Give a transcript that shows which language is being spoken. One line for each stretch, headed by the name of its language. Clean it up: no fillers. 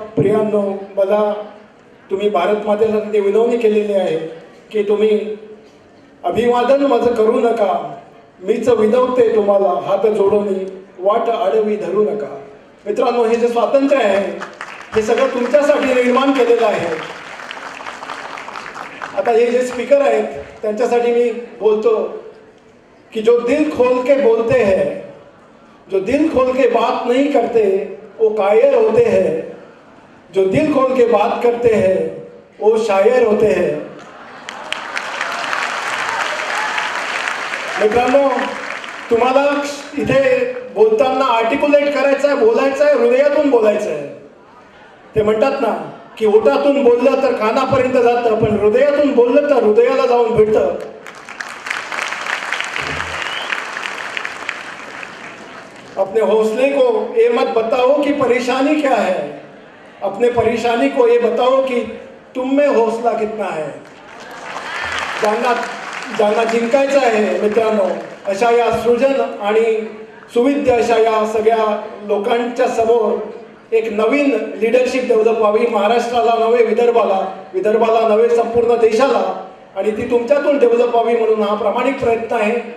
Marathi: प्रियांनो, मला तुम्ही भारत मातेला विनवणी केलेली आहे की तुम्ही अभिवादन माझं करू नका, मीच विनवते तुम्हाला हात जोडून वाट आडवी धरू नका. मित्रांनो, हे जे स्वातंत्र्य आहे हे सगळं तुमच्यासाठी निर्माण केलेलं आहे आता हे जे स्पीकर आहेत त्यांच्यासाठी मी बोलतो कि
Hindi: जो दिल खोल के बोलते हैं, जो दिल खोल के बात नहीं करते वो कायर होते हैं, जो दिल खोल के बात करते हैं वो शायर होते हैं.
Marathi: मित्रांनो, तुम्हाला इथे बोलताना आर्टिक्युलेट करायचं आहे, बोलायचं आहे, हृदयातून बोलायचं आहे. ते म्हणतात ना की ओठातून बोललं तर कानापर्यंत जातं, पण हृदयातून बोललं तर हृदयाला जाऊन भेटतं.
Hindi: अपने हौसले को ये मत बताओ कि परेशानी क्या है, अपने परेशानी को ये बताओ कि तुम में हौसला कितना है.
Marathi: ज्यांना जिंकायचं आहे मित्रांनो, अशा या सृजन आणि सुविद्य अशा या सगळ्या लोकांच्या समोर एक नवीन लीडरशिप डेव्हलप व्हावी, महाराष्ट्राला नव्हे विदर्भाला नव्हे संपूर्ण देशाला, आणि ती तुमच्यातून डेव्हलप व्हावी म्हणून हा प्रामाणिक प्रयत्न आहे.